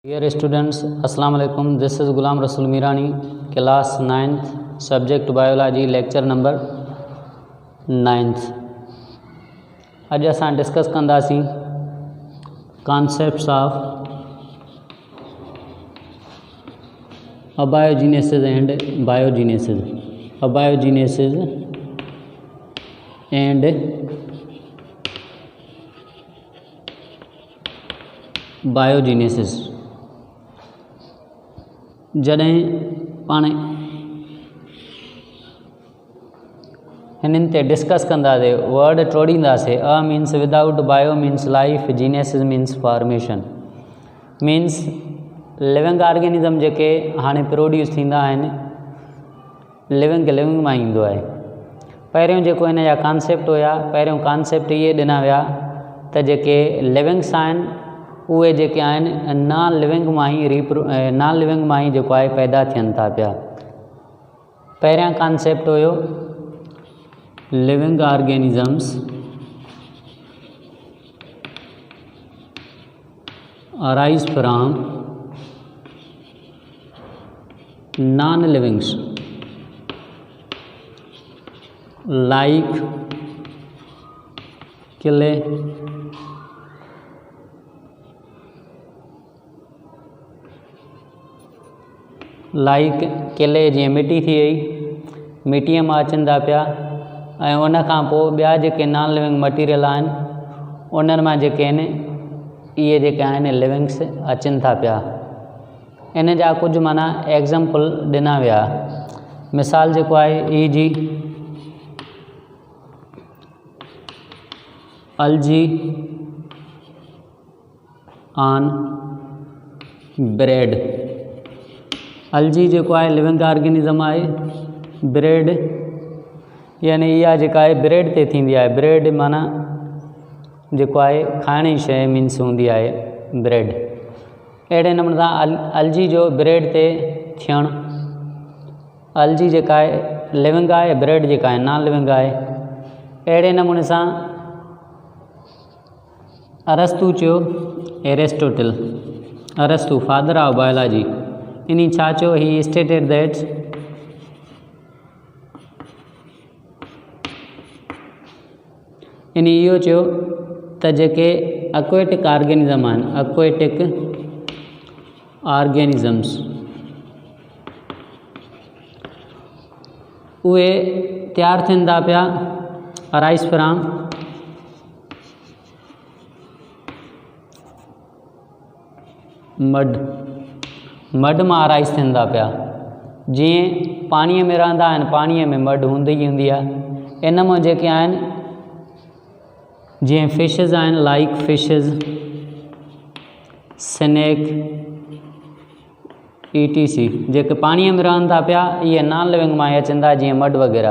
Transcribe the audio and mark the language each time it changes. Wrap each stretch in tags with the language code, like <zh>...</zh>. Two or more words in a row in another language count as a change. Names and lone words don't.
<en>Dear students, Assalamu alaikum. This is Ghulam Rasul Mirani, class 9th, subject biology, lecture number 9th.</en> <sd>अज असां डिस्कस कंदासीं</sd> <en>concepts of abiogenesis and biogenesis. Abiogenesis and biogenesis.</en> <sd>जॾहिं पाण हिननि ते डिस्कस कंदासीं वर्ड टोड़ींदासीं</sd> <en>a means without bio means life genesis means formation means living organism</en> <sd>जेके हाणे प्रोड्यूस थींदा आहिनि लिविंग मां ईंदो आहे। पहिरियों जेको हिन जा कॉन्सेप्ट हुया पहिरियों कॉन्सेप्ट इहे ॾिना विया त जेके लिविंग्स आहिनि उहे जेके आहिनि</sd> <en>non living</en> <sd>मां ई जेको आहे पैदा थियनि था पिया। पहिरियां कॉन्सेप्ट हुयो</sd> <en>living organisms arise from non livings like clay</en> <sd>जीअं मिटी थी वई मिटीअ मां अचनि था पिया ऐं उन खां पोइ ॿिया जेके</sd> <en>non living material</en> <sd>आहिनि उन्हनि मां जेके आहिनि इहे जेके आहिनि लिविंग्स अचनि था पिया। इन जा कुझु माना एग्ज़ाम्पल ॾिना विया। मिसाल जेको आहे जी</sd> <en>algae on bread।</en> <sd>algae जेको आहे</sd> <en>living organism</en> <sd>आहे। ब्रेड यानी इहा जेका आहे ब्रेड ते थींदी आहे। ब्रेड माना जेको आहे खाइण जी शइ मीन्स हूंदी आहे ब्रेड। अहिड़े नमूने सां algae जो ब्रेड ते थियणु algae जेका आहे लिविंग आहे ब्रेड जेका आहे</sd> <en>non living</en> <sd>आहे। अहिड़े नमूने सां अरस्तु चयो एरिस्टोटल अरस्तु</sd> <en>father of biology</en> <sd>इन छा चयो</sd> <en>he stated that</en> <sd>इन इहो चयो त जेके</sd> <en>aquatic organism</en> <sd>आहिनि</sd> <en>aquatic organisms</en> <sd>उहे तयारु थियनि था पिया</sd> <en>arise from mud</en> <sd>मां अराइज थियनि था पिया। जीअं पाणीअ में रहंदा आहिनि पाणीअ में मड हूंदी ई हूंदी आहे। इन मां जेके आहिनि जीअं फिशिज़ आहिनि</sd> <en>like fishes snake etc</en> <sd>जेके पाणीअ में रहनि था पिया इहे</sd> <en>non living</en> <sd>मां ई अचनि था जीअं मड वग़ैरह।</sd>